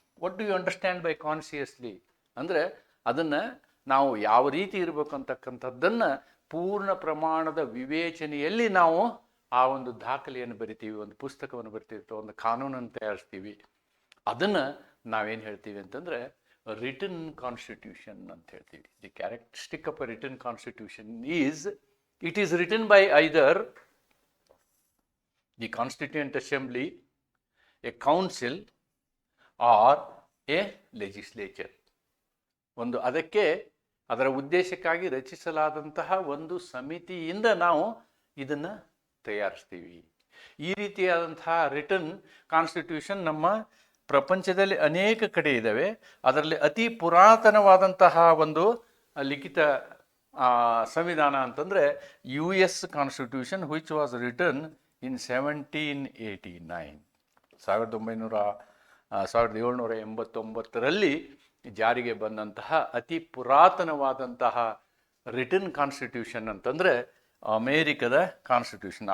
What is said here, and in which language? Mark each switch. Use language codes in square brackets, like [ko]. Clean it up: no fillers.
[en] What do you understand by consciously? [kn] ಅಂದರೆ ಅದನ್ನು ನಾವು ಯಾವ ರೀತಿ ಇರಬೇಕು ಅಂತಕ್ಕಂಥದ್ದನ್ನು ಪೂರ್ಣ ಪ್ರಮಾಣದ ವಿವೇಚನೆಯಲ್ಲಿ ನಾವು ಆ ಒಂದು ದಾಖಲೆಯನ್ನು ಬರಿತೀವಿ, ಒಂದು ಪುಸ್ತಕವನ್ನು ಬರಿತೀವಿ, ಒಂದು ಕಾನೂನನ್ನು ತಯಾರಿಸ್ತೀವಿ. ಅದನ್ನು ನಾವೇನು ಹೇಳ್ತೀವಿ ಅಂತಂದರೆ ರಿಟನ್ ಕಾನ್ಸ್ಟಿಟ್ಯೂಷನ್ ಅಂತ ಹೇಳ್ತೀವಿ. [en] The characteristic of a written constitution is it is written by either the Constituent Assembly, a council or a legislature. [kn] ಒಂದು ಅದಕ್ಕೆ ಅದರ ಉದ್ದೇಶಕ್ಕಾಗಿ ರಚಿಸಲಾದಂತಹ ಒಂದು ಸಮಿತಿಯಿಂದ ನಾವು ಇದನ್ನು ತಯಾರಿಸ್ತೀವಿ. ಈ ರೀತಿಯಾದಂತಹ ರಿಟನ್ ಕಾನ್ಸ್ಟಿಟ್ಯೂಷನ್ ನಮ್ಮ ಪ್ರಪಂಚದಲ್ಲಿ ಅನೇಕ ಕಡೆ ಇದ್ದಾವೆ. ಅದರಲ್ಲಿ ಅತಿ ಪುರಾತನವಾದಂತಹ ಒಂದು ಲಿಖಿತ ಸಂವಿಧಾನ ಅಂತಂದರೆ US constitution, [en] which was written in 1789, [kn] 1789ರಲ್ಲಿ ಜಾರಿಗೆ ಬಂದಂತಹ ಅತಿ ಪುರಾತನವಾದಂತಹ ರಿಟನ್ ಕಾನ್ಸ್ಟಿಟ್ಯೂಷನ್ ಅಂತಂದರೆ ಅಮೇರಿಕದ ಕಾನ್ಸ್ಟಿಟ್ಯೂಷನ್.